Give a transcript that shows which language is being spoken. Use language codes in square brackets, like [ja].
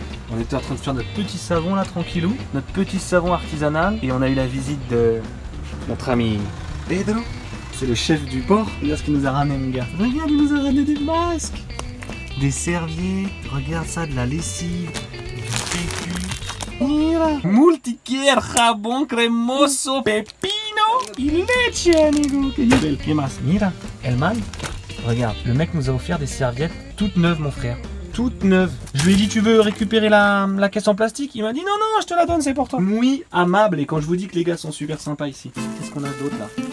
[fr] On était en train de faire notre petit savon là, tranquillou. Notre petit savon artisanal. Et on a eu la visite de notre ami Pedro. C'est le chef du port. Regarde ce qu'il nous a ramené, mon gars. Regarde, il nous a ramené des masques, des serviettes. Regarde ça, de la lessive, du PQ. [es] Mira. Multiquier, jabón cremoso, pepino y leche, amigo. Que nivel. ¿Qué más? Mira, el man. [fr] Regarde, le mec nous a offert des serviettes toutes neuves, mon frère. Toute neuve. Je lui ai dit, tu veux récupérer la caisse en plastique? Il m'a dit, non, non, je te la donne, c'est pour toi. Oui, [es] amable. [fr] Et quand je vous dis que les gars sont super sympas ici. Qu'est-ce qu'on a d'autre là?